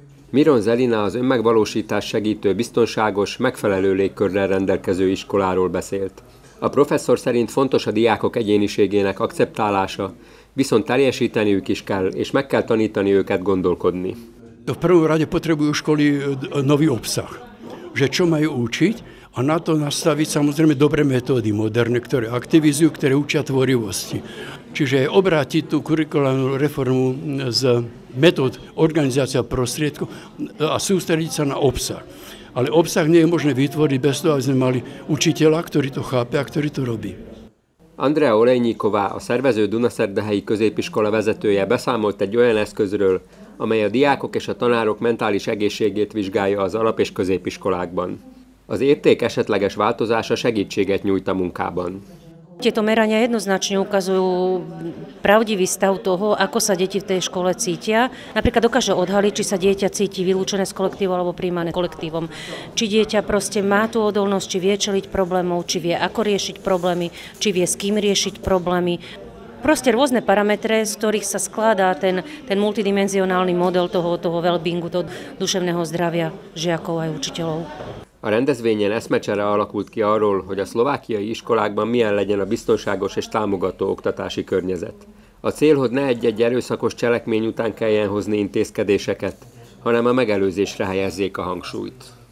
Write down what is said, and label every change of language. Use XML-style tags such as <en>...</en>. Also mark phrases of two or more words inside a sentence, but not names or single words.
<hu>Miron Zelina az önmegvalósítás segítő, biztonságos, megfelelő légkörrel rendelkező iskoláról beszélt. A professzor szerint fontos a diákok egyéniségének akceptálása, viszont teljesíteniük is kell, és meg kell tanítani őket gondolkodni.</hu> <sk>V prvom rade potrebujú školy nový obsah, že čo majú učiť a na to nastaviť samozrejme dobré metódy moderné, ktoré aktivizujú, ktoré učia tvorivosti. Čiže obrátiť tú kurikulárnu reformu z metód organizácia prostriedkov a sústrediť sa na obsah. Ale obsah nie je možné vytvoriť bez toho, aby sme mali učiteľa, ktorý to chápe a ktorý to robí.</sk> <hu>Andrea Olejníková, a szervező Dunaszerdahelyi középiskola vezetője beszámolt egy olyan eszközről, amely a diákok és a tanárok mentális egészségét vizsgálja az alap- és középiskolákban. Az érték esetleges változása segítséget nyújt a munkában.</hu> <sk>Tieto merania jednoznačne ukazujú pravdivý stav toho, ako sa deti v tej škole cítia. Napríklad dokáže odhaliť, či sa dieťa cíti vylúčené z kolektívu alebo prijímané kolektívom. Či dieťa proste má tú odolnosť, či vie čeliť problémov, či vie ako riešiť problémy, či vie s kým riešiť problémy. Proste rôzne parametre, z ktorých sa skladá ten multidimenzionálny model toho well-beingu, toho duševného zdravia žiakov aj učiteľov.</sk> <hu>A rendezvényen eszmecsere alakult ki arról, hogy a szlovákiai iskolákban milyen legyen a biztonságos és támogató oktatási környezet. A cél, hogy ne egy-egy erőszakos cselekmény után kelljen hozni intézkedéseket, hanem a megelőzésre helyezzék a hangsúlyt.</hu>